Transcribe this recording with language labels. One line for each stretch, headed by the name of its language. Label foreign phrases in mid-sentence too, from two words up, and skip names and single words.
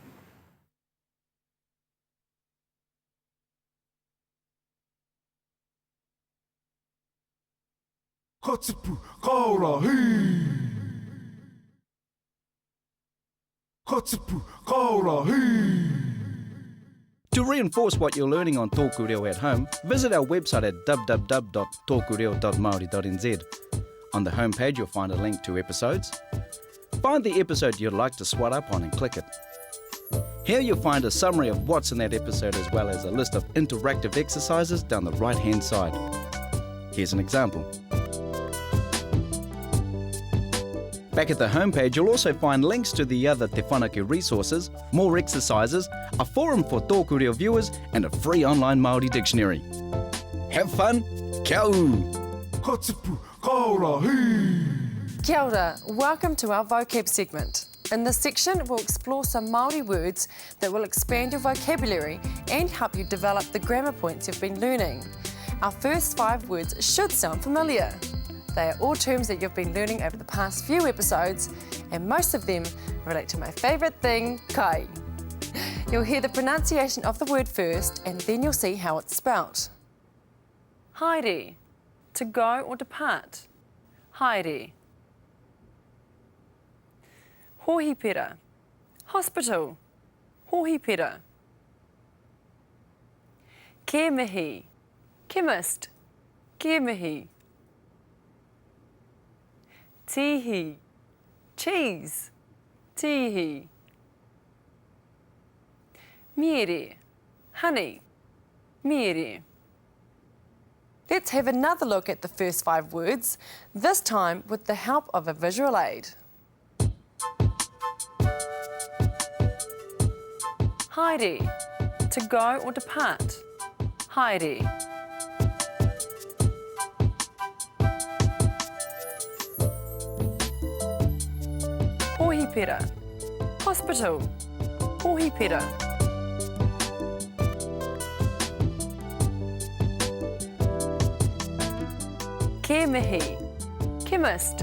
Māori: Katipu, kaora, hei! Katipu, kaora, hei!
English: To reinforce what you're learning on TŌKU Reo at home, visit our website at www.tokureo.maori.nz. On the homepage, you'll find a link to episodes. Find the episode you'd like to swat up on and click it. Here you'll find a summary of what's in that episode as well as a list of interactive exercises down the right-hand side. Here's an example. Back at the homepage, you'll also find links to the other Te Whanake resources, more exercises, a forum for TŌKU Reo viewers, and a free online Māori dictionary. Have fun,
Māori: kia uru! Katipu, kaora, hei! Kia ora,
English: welcome to our vocab segment. In this section, we'll explore some Māori words that will expand your vocabulary and help you develop the grammar points you've been learning. Our first 5 words should sound familiar. They are all terms that you've been learning over the past few episodes, and most of them relate to my favourite thing, kai. You'll hear the pronunciation of the word first, and then you'll see how it's spelt. Haere, to go or depart.
Māori: Haere. Hohipera, hospital. Hohipera. Ke mihi, chemist. Ke mihi. Tihi, cheese. Tihi. Miere, honey. Miere.
English: Let's have another look at the first 5 words, this time with the help of a visual aid. Haere, to go or depart.
Māori: Haere. Hohipera, hospital. Hohipera. Ke mihi, chemist.